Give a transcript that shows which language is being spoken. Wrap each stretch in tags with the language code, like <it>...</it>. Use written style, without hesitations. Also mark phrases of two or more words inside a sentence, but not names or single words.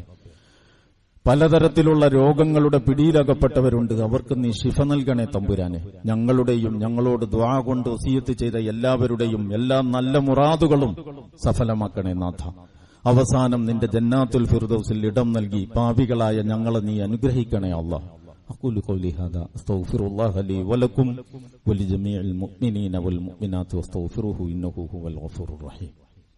<ml>പലതരത്തിലുള്ള രോഗങ്ങളുടെ പിടിയിലകപ്പെട്ടവരുണ്ട്. അവർക്ക് നീ ശിഫ നൽകണേ തമ്പുരാനെ. ഞങ്ങളുടെയും ഞങ്ങളോട് ദുആ കൊണ്ട് വസിയത്ത് ചെയ്ത എല്ലാവരുടെയും എല്ലാ നല്ല മുറാദുകളും സഫലമാക്കണേ നാഥ. അവസാനം നിന്റെ ജന്നാത്തുൽ ഫിർദൗസിൽ ഇടം നൽകി പാപികളായ ഞങ്ങളെ നീ അനുഗ്രഹിക്കണേ അല്ലാഹ്.</ml> <ar>أقول قولي هذا أستغفر الله لي ولكم ولجميع المؤمنين والمؤمنات واستغفروه إنه هو الغفور الرحيم.</ar>